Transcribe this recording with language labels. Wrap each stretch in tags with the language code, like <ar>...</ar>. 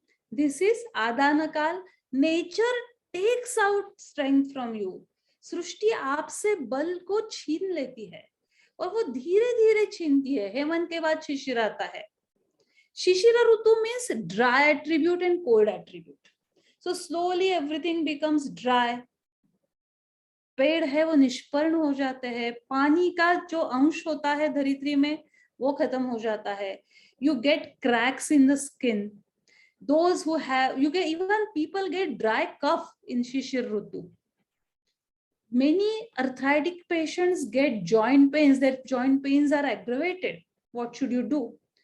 <en>This is Adana Kal. Nature takes out strength from you.</en> <hi>सृष्टि आपसे बल को छीन लेती है और वो धीरे धीरे छीनती है. हेमंत के बाद शिशिर आता है.</hi> <en>Shishira Rutu means dry attribute and cold attribute. So slowly everything becomes dry.</en> <hi>पेड़ है वो निष्पर्ण हो जाते हैं. पानी का जो अंश होता है धरित्री में वो खत्म हो जाता है.</hi> <en>You get cracks in the skin. Those who have, you get, even people get dry cough in Shishir Rutu. Many arthritic patients get joint pains. Their joint pains are aggravated. What should you do?</en>